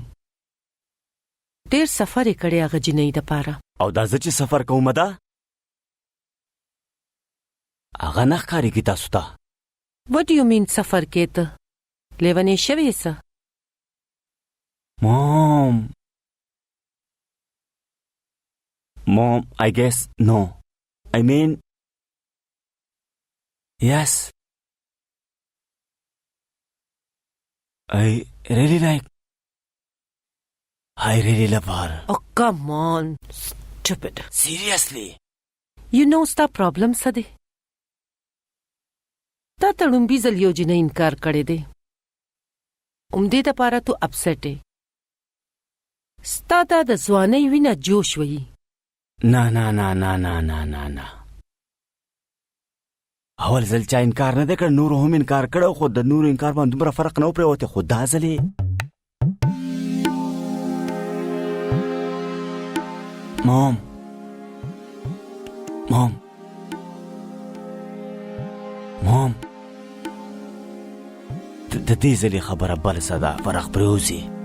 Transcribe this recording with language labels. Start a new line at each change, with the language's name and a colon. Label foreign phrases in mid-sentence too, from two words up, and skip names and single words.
Pashto: ډیر سفر یې کړی هغه جنۍ د پاره. او دا زه چې سفر کوم ده هغه نه ښکارېږي تاسو ته.
English: What do you mean
Pashto: سفر کې ته لیونی شوې څه؟
English: Mom, I guess no. I mean, yes. I really love her. Oh, come on. Stupid. Seriously. You know
Pashto: ستا پرابلم څه دی؟ تا ته لومبي ځل یو جنۍ انکار کړی دی. همدې دپاره
English: too upset
Pashto: یې. ستا دا د ځوانۍ وینه جوش ویي. نه اول ځل چا انکار نه دی کړ، نورو هم انکار کړی، خو د نورو انکار باندې دومره فرق نه و پرېوتی، خو دا ځل یې مام د دې ځلې خبره بل څه ده، فرق پرېوځي.